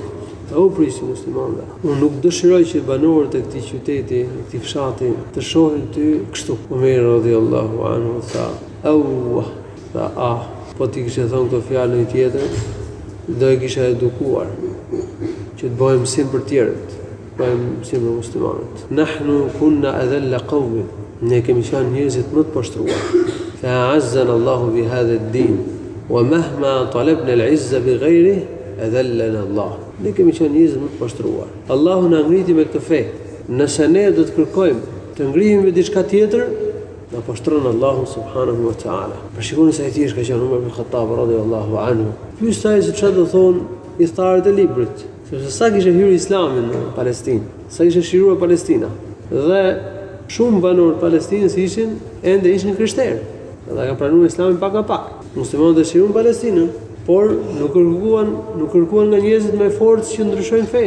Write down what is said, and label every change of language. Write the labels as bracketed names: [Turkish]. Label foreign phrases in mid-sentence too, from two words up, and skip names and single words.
[Albanian] O prisi muslimanëve, unë nuk dëshiroj që banorët e këtij qyteti, e këtij fshati të shohin ty kështu. Umar [Arabic] رضي الله عنه [Albanian] tha, po ti kishe thonë këto fjalë një tjetër, do e kisha edukuar që të bëhem mësim për tjerët, bëhem mësim për muslimanët. [Arabic] نحن كنا أذل قوم, [Albanian] ne kemi qenë njerëzit më të poshtruar. [Arabic] فأعزنا الله بهذا الدين ومهما طلبنا العزة بغيره أذلنا الله. [Albanian] Ne kemi qenë njerëz më të poshtruar. Allahu na ngriti me këtë fe. Nëse ne do të kërkojmë të ngrihemi me diçka tjetër, na poshtron Allahu [Arabic] سبحانه وتعالى. [Albanian] Për shikoni se ai thjesht ka qenë Umar ibn Khattab [Arabic] رضي الله عنه. [Albanian] Pyestaj se çfarë do thonë historianët e librit, sepse sa kishte hyrë Islami në Palestinë, sa ishte shiruar Palestina. Dhe shumë banorë të Palestinës ishin krishterë. Ata kanë pranuar Islamin pak a pak. Muslimanët dëshiruan Palestinën, por nuk kërkuan nga njerëzit më fortë që ndryshojnë fenë.